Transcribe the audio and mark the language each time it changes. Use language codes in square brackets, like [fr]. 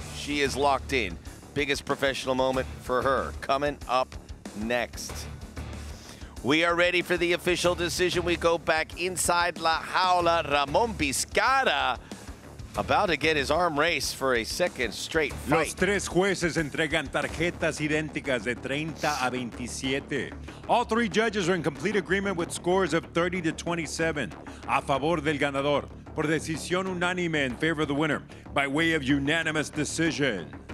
[en] She is locked in. Biggest professional moment for her coming up next. We are ready for the official decision. We go back inside La Jaula. Ramon Vizcarra about to get his arm race for a second straight fight. [es] Los tres jueces entregan tarjetas idénticas de 30 a 27. [en] All 3 judges are in complete agreement with scores of 30-27 [es] a favor del ganador por decisión unánime [en] in favor of the winner by way of unanimous decision.